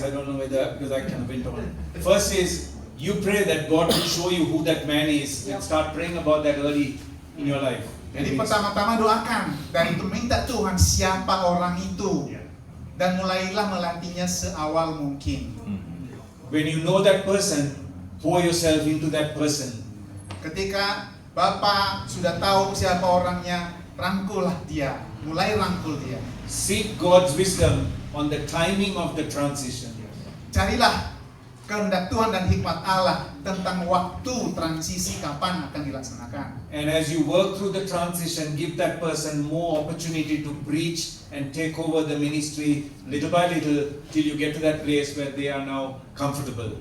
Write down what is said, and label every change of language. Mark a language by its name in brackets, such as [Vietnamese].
[English] I don't know whether, because I kind of went on. First is, you pray that God will show you who that man is, and start praying about that early in your life. [Indonesian] Jadi pertama-tama doakan dan itu minta Tuhan siapa orang itu, dan mulailah melatihnya seawal mungkin. [English] When you know that person, pour yourself into that person. [Indonesian] Ketika Bapak sudah tahu siapa orangnya, rangkullah dia, mulai rangkul dia. [English] Seek God's wisdom on the timing of the transition. [Indonesian] Carilah kehendak Tuhan dan hikmat Allah tentang waktu transisi kapan akan dilaksanakan. [English] And as you work through the transition, give that person more opportunity to preach and take over the ministry little by little till you get to that place where they are now comfortable.